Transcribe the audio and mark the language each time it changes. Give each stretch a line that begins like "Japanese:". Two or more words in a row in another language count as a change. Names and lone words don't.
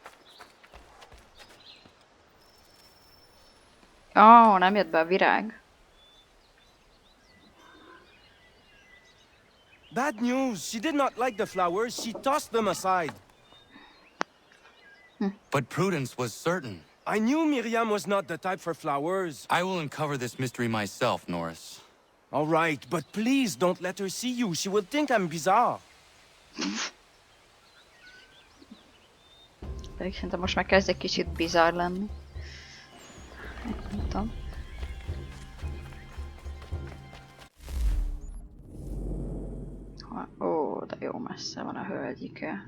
Hungarian: Ó, nem jött be a virág.
English: Bad news. She did not like the flowers. She tossed them aside. But Prudence was certain. I knew Miriam was not the type for flowers. I will uncover this mystery myself, Norris. All right, but please don't let her see you. She will think I'm bizarre.
Hungarian: Pedig szerintem most már kezd egy kicsit bizarr lenni. Nem tudom. Ó, de jó messze van a hölgyike.